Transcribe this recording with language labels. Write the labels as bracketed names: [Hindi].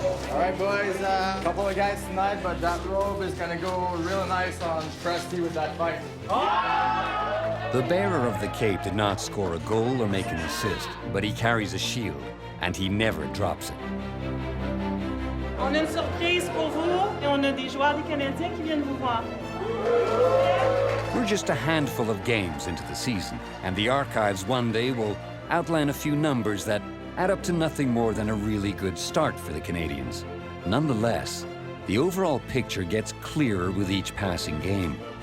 [English] All right, boys, a couple of guys tonight, but that robe is gonna go real nice on Presty with that fight. The bearer of the cape did not score a goal or make an assist, but he carries a shield, and he never drops it. [French] On a une surprise pour vous et on a des joueurs des Canadiens qui viennent vous voir. [English] We're just a handful of games into the season, and the archives one day will outline a few numbers that add up to nothing more than a really good start for the Canadians. Nonetheless, the overall picture gets clearer with each passing game.